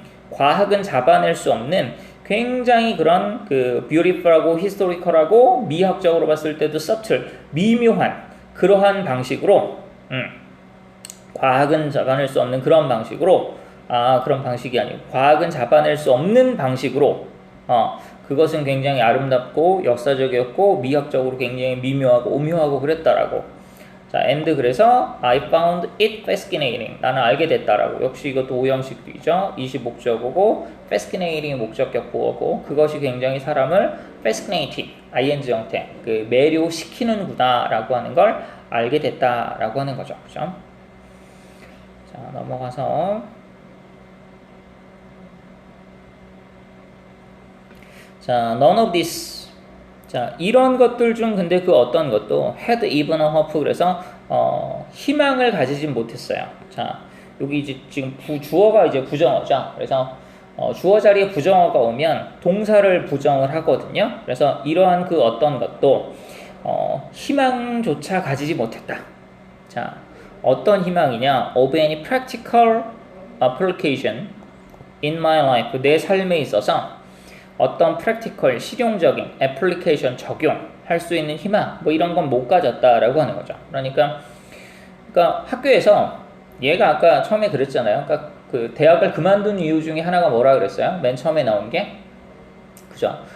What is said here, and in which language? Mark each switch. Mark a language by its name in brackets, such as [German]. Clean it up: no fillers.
[Korean] 과학은 잡아낼 수 없는 굉장히 그런 그 beautiful하고 historical하고 미학적으로 봤을 때도 subtle, 미묘한 그러한 방식으로 과학은 잡아낼 수 없는 그런 방식으로 그런 방식이 아니고 과학은 잡아낼 수 없는 방식으로 그것은 굉장히 아름답고 역사적이었고 미학적으로 굉장히 미묘하고 오묘하고 그랬다라고. [English] 자, and 그래서 I found it fascinating. [Korean] 나는 알게 됐다라고. 역시 이것도 오형식이죠. 이시 목적어고 fascinating이 목적격 보어고 그것이 굉장히 사람을 fascinating, ing 형태, 그 매료시키는구나라고 하는 걸 알게 됐다라고 하는 거죠. 그죠? 자, 넘어가서 자, none of this. 자, 이런 것들 중 근데 그 어떤 것도 [English] had even a hope [Korean] 그래서 희망을 가지진 못했어요. 자, 여기 이제 지금 주어가 이제 부정어죠. 그래서 주어 자리에 부정어가 오면 동사를 부정을 하거든요. 그래서 이러한 그 어떤 것도 희망조차 가지지 못했다. 자, 어떤 희망이냐? [English] Of any practical application in my life. [Korean] 내 삶에 있어서 어떤 practical, 실용적인 application, 적용할 수 있는 희망, 뭐 이런 건 못 가졌다라고 하는 거죠. 그러니까 학교에서 얘가 아까 처음에 그랬잖아요. 그러니까 그 대학을 그만둔 이유 중에 하나가 뭐라 그랬어요? 맨 처음에 나온 게, 그죠?